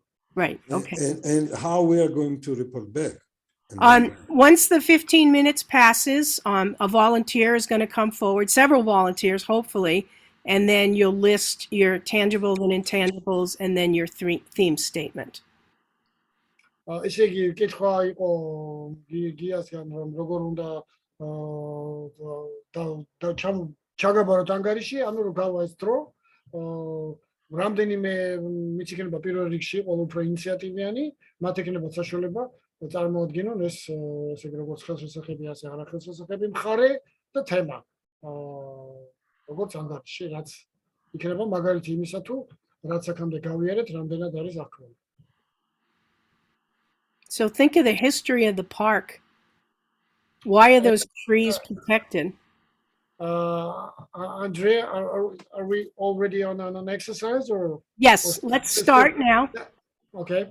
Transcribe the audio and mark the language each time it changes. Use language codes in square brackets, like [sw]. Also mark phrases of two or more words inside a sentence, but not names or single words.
[en] Right. Okay. And how we are going to report back? Once the 15 minutes passes, a volunteer is going to come forward, several volunteers, hopefully, and then you'll list your tangibles and intangibles, and then your theme statement. [ka] ესე იგი, კითხვა იყო გიასგან, რომ როგორ უნდა ჩაგაბაროთ ანგარიში, ანუ რომ გავა ეს დრო, რამდენიმე მის იქნება პირველ რიგში ყველა უფრო ინიციატივიანი, მათ ექნება საშუალება წარმოადგინონ ეს ესე იგი როგორც ხელშესახები, ასე არახელშესახები მხარე და თემა. როგორც ანგარიში, რაც იქნება მაგალითი იმისა თუ რაც აქამდე გავიარეთ, რამდენად არის აქვე. [en] So think of the history of the park. Why are those trees protected? Andrea, are we already on an exercise or? Yes, let's start now. Okay.